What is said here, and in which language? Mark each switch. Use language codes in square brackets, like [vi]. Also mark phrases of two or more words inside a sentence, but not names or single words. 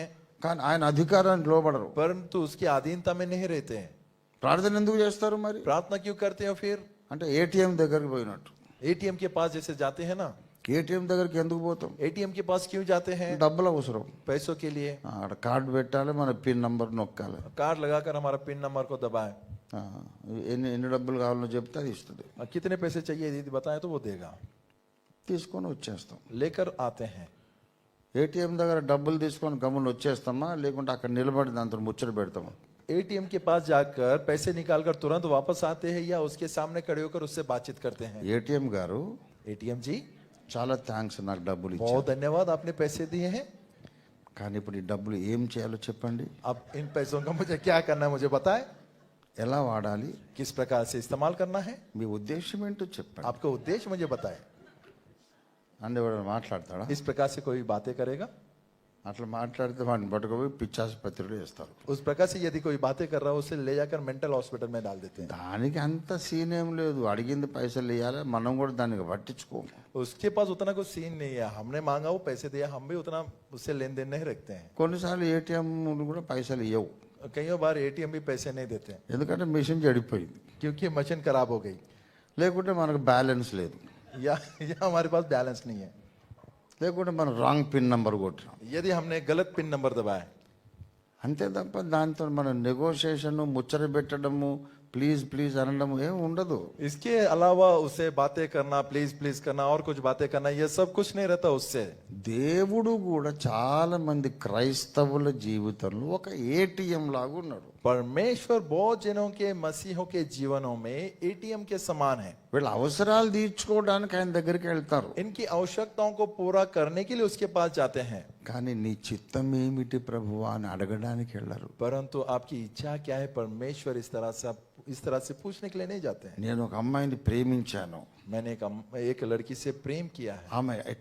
[te] కానీ ఆయన అధికారానికి లోబడరు. [hi] परंतु उसकी अधीनता में नहीं रहते हैं। [te] ప్రార్థన ఎందుకు చేస్తారు మరి? [hi] प्रार्थना क्यों करते हैं? फिर [te] అంటే ఏటీఎం దగ్గరికి పోయినట్టు. [hi] एटीएम के पास जैसे जाते हैं ना, [te] ఏటీఎం దగ్గరికి ఎందుకు పోతాం? [hi] एटीएम के पास क्यों जाते हैं? [te] డబ్బులు అవసరం. [hi] पैसों के लिए। [te] అక్కడ కార్డు పెట్టాలి, మన [en] pin number [te] నొక్కాలి. [hi] कार्ड लगाकर हमारा [en] pin number [hi] को दबाएं। [te] ఎన్ని ఎన్ని డబ్బులు కావాలో చెప్తే అది ఇస్తుంది. [hi] कितने पैसे चाहिए यदि बताएं तो वो देगा, [te] తీసుకొని వచ్చేస్తాం. [hi] लेकर आते हैं। [te] ఏటీఎం దగ్గర డబ్బులు తీసుకొని గమ్మున వచ్చేస్తామా, లేకుంటే అక్కడ నిలబడి దాంతో ముచ్చట పెడతామా? [hi] एटीएम के पास जाकर पैसे निकालकर तुरंत वापस आते हैं या उसके सामने खड़े होकर उससे बातचीत करते हैं? [te] ఏటీఎం గారు [hi] एटीएम जी [te] చాలా థ్యాంక్స్ నాకు డబ్బులు ఇచ్చారు, [hi] बहुत धन्यवाद आपने पैसे दिए हैं, [te] కానీ ఇప్పుడు ఈ డబ్బులు ఏం చేయాలో చెప్పండి. [hi] अब इन पैसों का मुझे क्या करना है मुझे बताएं, [te] ఎలా వాడాలి, [hi] किस प्रकार से इस्तेमाल करना है, [te] మీ ఉద్దేశం ఏంటో చెప్పండి. [hi] आपका उद्देश्य मुझे बताएं। [te] అంటే ఎవరైనా మాట్లాడతాడా? [hi] इस प्रकार से कोई बातें करेगा? [te] అట్లా మాట్లాడితే వాడిని పట్టుకుపోయి పిచ్చాసుపత్రిలో వేస్తారు. [hi] उस प्रकार से यदि कोई बातें कर रहा है उसे ले जाकर [en] mental hospital [hi] में डाल देते हैं। [te] దానికి అంత సీన్ ఏం లేదు. అడిగింది పైసలు ఇవ్వాలి, మనం కూడా దానికి పట్టించుకోము. [hi] उसके पास उतना कोई सीन नहीं है, हमने मांगा वो पैसे दिया, हम भी उतना उससे लेन देन नहीं रखते हैं। [te] కొన్నిసార్లు ఏటీఎం కూడా పైసలు ఇవ్వవు, [hi] कई बार एटीएम भी पैसे नहीं देते हैं [te] ఎందుకంటే మిషన్ చెడిపోయింది, [hi] क्योंकि मशीन खराब हो गई [te] లేకుంటే మనకు బ్యాలెన్స్ లేదు, [hi] या हमारे पास बैलेंस नहीं है, [te] లేకుంటే మనం [en] wrong pin number [te] కొట్టాం. [hi] यदि हमने गलत [en] pin number [hi] दबाया। [te] అంతే తప్ప దాంతో మనం నెగోషియేషన్ ముచ్చట పెట్టడము [en] please please [te] అనడం ఏం ఉండదు. [hi] इसके अलावा उसे बातें करना, [en] please please [hi] करना और कुछ बातें करना, ये सब कुछ नहीं रहता उससे। [te] దేవుడు కూడా చాలా మంది క్రైస్తవుల జీవితంలో ఒక ఏటీఎం లాగా ఉన్నాడు. [hi] परमेश्वर बहुत जनों के मसीहों के जीवनों में एटीएम के समान है। [te] వీళ్ళ అవసరాలు తీర్చుకోవడానికి ఆయన దగ్గరికి వెళ్తారు. [hi] इनकी आवश्यकताओं को पूरा करने के लिए उसके पास जाते हैं, [te] కానీ నీ చిత్తం ఏమిటి ప్రభువా అని అడగడానికి వెళ్ళరు. [hi] परंतु आपकी इच्छा क्या है परमेश्वर इस तरह से पूछने के लिए नहीं जाते हैं। [te] నేను ఒక అమ్మాయిని ప్రేమించాను, [hi] मैंने एक लड़की से प्रेम किया है, [te] ఆమె